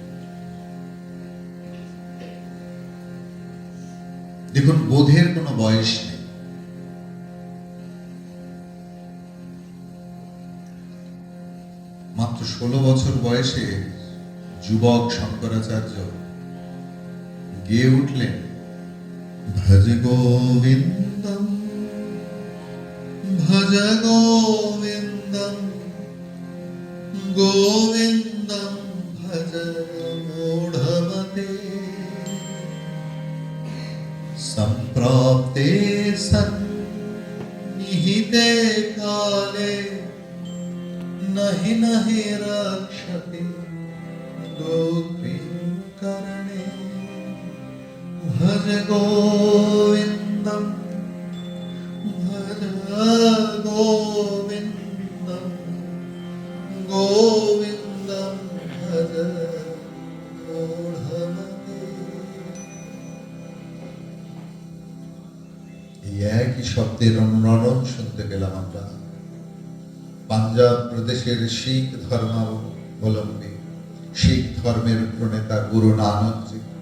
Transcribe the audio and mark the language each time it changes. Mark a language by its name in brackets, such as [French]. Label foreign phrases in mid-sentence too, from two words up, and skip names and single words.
[Bangla] দেখুন, বোধের কোনো বয়স নেই। মাত্র 16 বছর বয়সে যুবক শঙ্করাচার্য গেয়ে উঠলেন, [Sanskrit] ভজ গোবিন্দম ভজ গোবিন্দম গোবিন্দম ভজ মূঢ়মতে সম্প্রাপ্তে সন্নিহিতে কালে नहि नहि रक्षति गोपीकरणे भज गोविन्दं भज गोविन्दं गोविन्दं भज मूढ़मते। [Bangla] এই একই শব্দের অনুরণন শুনতে পেলাম আমরা পাঞ্জাব প্রদেশের শিখ ধর্মাবলম্বী শিখ ধর্মের প্রণেতা গুরু নানক জি,